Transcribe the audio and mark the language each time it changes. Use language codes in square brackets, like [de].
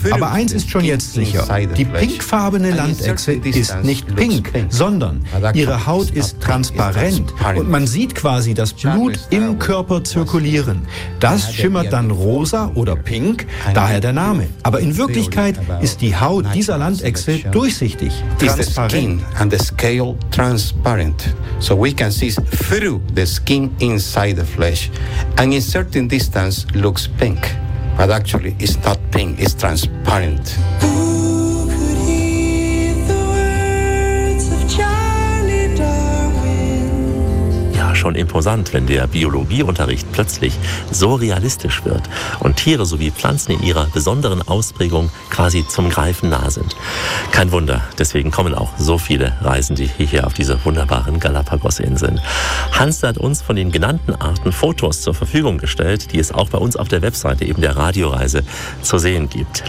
[de] Aber eins ist schon jetzt sicher: Die pinkfarbene Landechse ist nicht pink, sondern ihre Haut ist transparent und man sieht quasi das Blut im Körper zirkulieren. Das schimmert dann rosa oder pink, daher der Name. Aber in Wirklichkeit ist die Haut dieser Landechse durchsichtig, transparent. [en] And the scale transparent, so we can see through the skin inside the flesh, and in certain distance looks pink. But actually, it's not pink, it's transparent. Who could hear the words of Charlie Darwin? [de] Ja, schon imposant, wenn der Biologieunterricht plötzlich so realistisch wird und Tiere sowie Pflanzen in ihrer besonderen Ausprägung quasi zum Greifen nah sind. Kein Wunder, deswegen kommen auch so viele Reisende hier auf diese wunderbaren Galapagos-Inseln. Hans hat uns von den genannten Arten Fotos zur Verfügung gestellt, die es auch bei uns auf der Webseite eben der Radioreise zu sehen gibt.